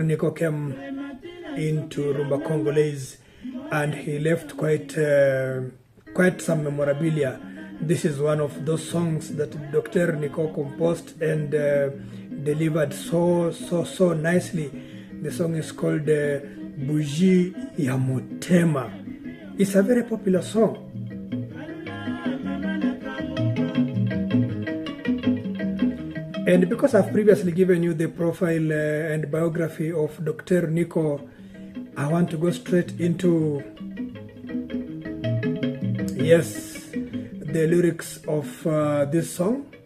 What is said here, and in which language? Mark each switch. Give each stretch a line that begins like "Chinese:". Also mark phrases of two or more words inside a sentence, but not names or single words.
English: Nico came into Rumba Congolese and he left quite some memorabilia. This is one of those songs that Dr. Nico composed and delivered so nicely. The song is called Bougie ya motema. It's a very popular song. And because I've previously given you the profile and biography of Dr. Nico, I want to go straight into, yes, the lyrics of this song.